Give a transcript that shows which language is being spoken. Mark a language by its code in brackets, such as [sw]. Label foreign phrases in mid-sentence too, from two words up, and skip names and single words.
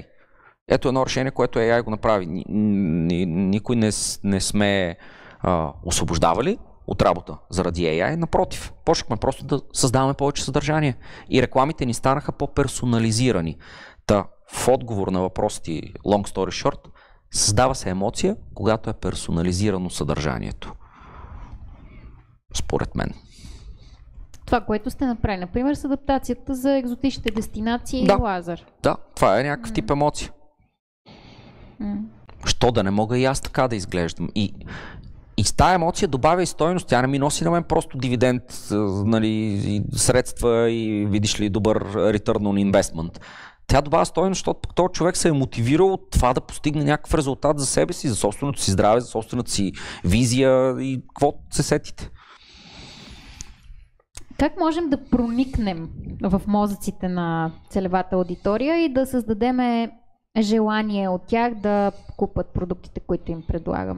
[bg] Ето едно решение, което AI го направи. Никой не сме освобождавали от работа заради AI. Напротив, почнахме просто да създаваме повече съдържание. И рекламите ни станаха по-персонализирани. В отговор на въпросите [en] long story short, [bg] създава се емоция, когато е персонализирано съдържанието. Според мен. Това, което сте направили, например, с адаптацията за екзотичните дестинации и Лазар. Да, това е някакъв тип емоция. Що да не мога и аз така да изглеждам. И с тази емоция добавя и стойност. Тя не ми носи на мен просто дивиденд, нали, и средства и видиш ли добър [en] return on investment. [bg] Тя добавя стойност, защото този човек се е мотивирал от това да постигне някакъв резултат за себе си, за собственото си здраве, за собствената си визия и какво се сетите. Как можем да проникнем в мозъците на целевата аудитория и да създадем желание от тях да купат продуктите, които им предлагаме?